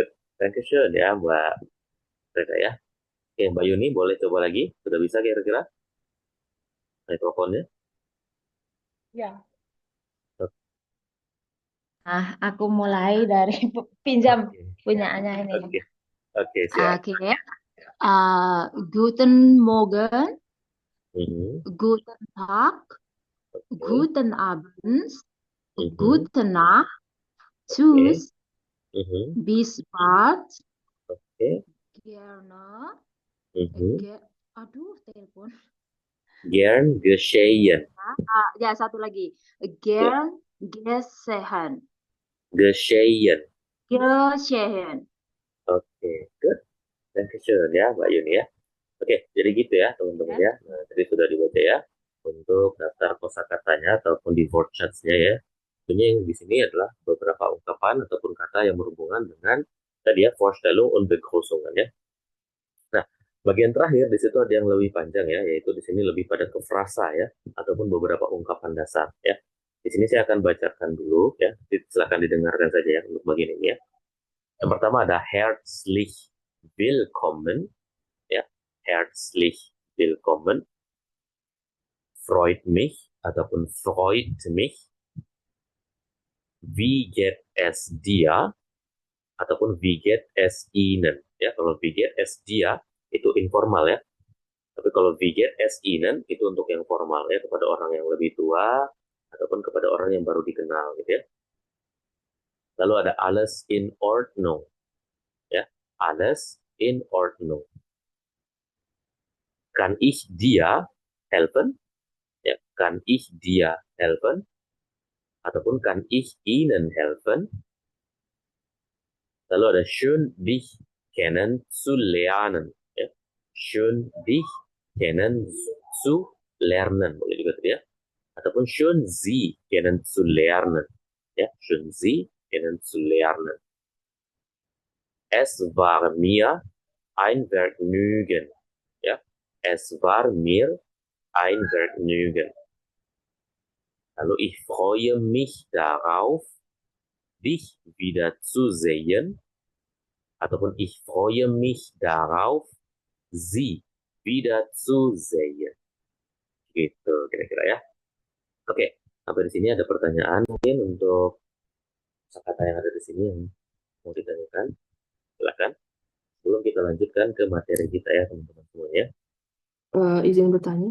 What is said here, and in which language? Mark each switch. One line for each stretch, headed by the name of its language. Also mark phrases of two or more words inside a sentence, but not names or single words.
Indonesian: Dankeschön ya, Mbak Reda ya. Oke, Mbak Yuni boleh coba lagi. Sudah bisa kira-kira mikrofonnya? Ya. Nah, aku mulai dari pinjam Oke, punyaannya ini. oke, oke, siap. Oke.
German: Guten Morgen, Mhm, guten Tag,
Indonesian: oke,
German: guten Abend, mhm, gute Nacht,
Indonesian: oke,
German: tschüss, mhm, bis bald,
Indonesian: oke,
German: gerne, mhm.
Indonesian: aduh, telepon.
German: Gern geschehen.
Indonesian: Ya, satu lagi. Oke,
German: Gern geschehen. geschehen. Geschehen.
Indonesian: Oke, good. Dankeschön ya, Mbak Yuni ya. Oke, jadi gitu ya, teman-teman ya. Nah, tadi sudah dibaca ya untuk daftar kosakatanya ataupun di workshops-nya ya. Tentunya yang di sini adalah beberapa ungkapan ataupun kata yang berhubungan dengan tadi ya,
German: Vorstellung und Begrüßungen ya.
Indonesian: Nah, bagian terakhir di situ ada yang lebih panjang ya, yaitu di sini lebih pada ke frasa ya, ataupun beberapa ungkapan dasar ya. Di sini saya akan bacakan dulu ya, silakan didengarkan saja ya untuk bagian ini ya. Yang pertama ada
German: herzlich willkommen ya, herzlich willkommen, freut mich ataupun freut mich, wie geht es dir ataupun wie geht es Ihnen ya.
Indonesian: Kalau
German: wie geht es dir
Indonesian: itu informal ya. Tapi kalau
German: wie geht es Ihnen
Indonesian: itu untuk yang formal ya, kepada orang yang lebih tua ataupun kepada orang yang baru dikenal gitu ya. Lalu ada
German: alles in Ordnung ya, alles in Ordnung. Kann ich dir helfen? Ya, kann ich dir helfen? Ataupun kann ich Ihnen helfen?
Indonesian: Lalu ada
German: schön dich kennenzulernen
Indonesian: ya.
German: Schön dich kennenzulernen
Indonesian: boleh juga tuh ya.
German: Ataupun schön Sie kennenzulernen. Ja, schön Sie kennenzulernen. Es war mir ein Vergnügen. Ja, es war mir ein Vergnügen. Lalu ich freue mich darauf, dich wiederzusehen. Ataupun ich freue mich darauf, Sie wiederzusehen.
Indonesian: Gitu kira-kira ya. Oke, sampai di sini ada pertanyaan mungkin untuk kata yang ada di sini yang mau ditanyakan. Silakan. Sebelum kita lanjutkan ke materi kita ya teman-teman semuanya. Izin bertanya.